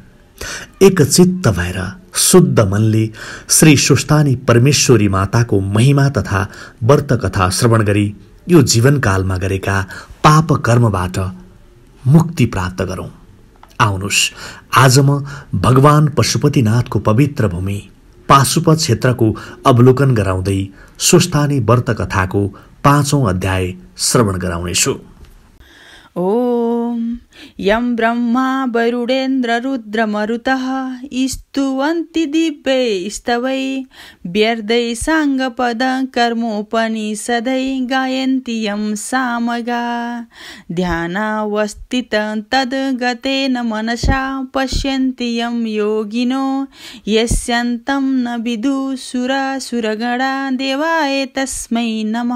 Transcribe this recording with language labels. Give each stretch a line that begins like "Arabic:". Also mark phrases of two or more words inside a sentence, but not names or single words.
Nepali: एकचित्त भएर शुद्ध मनले श्री स्वस्थानी परमेश्वरी माताको महिमा तथा व्रत कथा श्रवण गरी यो जीवनकालमा गरेका पाप कर्मबाट मुक्ति प्राप्त गरौं। आउनुस्, आज म भगवान पशुपतिनाथको पवित्र भूमि पाशुपत क्षेत्रको अवलोकन गराउँदै स्वस्थानी व्रत कथाको 5औं अध्याय श्रवण गराउनेछु।
Sanskrit: ओम यं ब्रह्मा वरुणेन्द्र रुद्र मरुतः स्तुवन्ति दिव्यै स्तवै व्यर्दै साङ्गपद कर्मोपनिषदै गायन्ति यं सामगा ध्यानावस्थित तद्गतेन मनसा पश्यन्ति यं योगिनो यस्यन्तं न विदुसुरासुरगणा देवाय तस्मै नमः।